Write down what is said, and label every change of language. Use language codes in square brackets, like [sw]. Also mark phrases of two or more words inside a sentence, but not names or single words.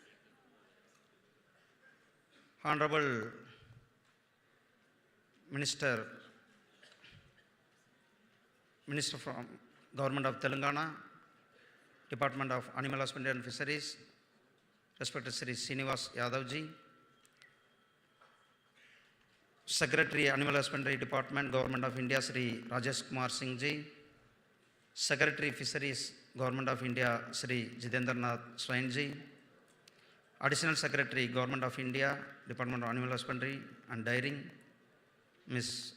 [en] Honorable Minister from Government of Telangana, Department of Animal Husbandry and Fisheries, respected Sri Srinivas Yadav ji, Secretary Animal Husbandry Department, Government of India, Sri Rajesh Kumar Singh ji, Secretary Fisheries, Government of India, Sri Jitendra Nath Swain ji, Additional Secretary, Government of India, Department of Animal Husbandry and Dairying, Ms.